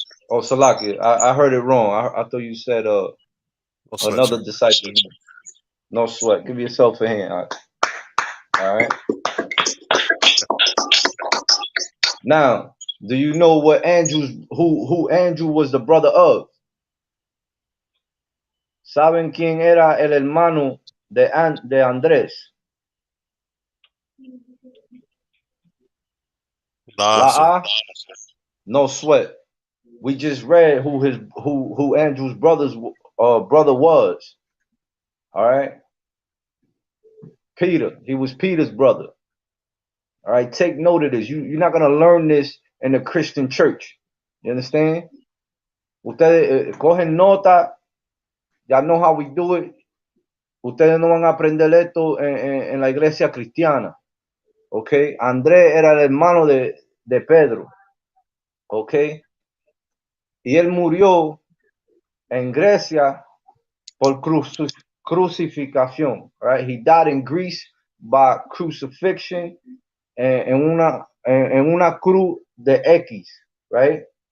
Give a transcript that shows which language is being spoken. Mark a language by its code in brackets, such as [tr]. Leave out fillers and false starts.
[en] Oh, Salaki, I heard it wrong. I thought you said another disciple. No sweat. Give yourself a hand. All right. Now, do you know what who Andrew was the brother of? [es] ¿Saben quién era el hermano de Andrés? [en] La No sweat. We just read who Andrew's brother was. All right. Peter. He was Peter's brother. All right. Take note of this. You're not gonna learn this in the Christian church. You understand? [es] Ustedes cogen nota. [en] Ya know how we do it. [es] Ustedes no van a aprender esto en la iglesia cristiana. Ok. Andrés era el hermano de Pedro. Ok. Y él murió en Grecia por crucifixión. [en] Right? He died in Greece by crucifixion [es] en una cruz de X, [en] right?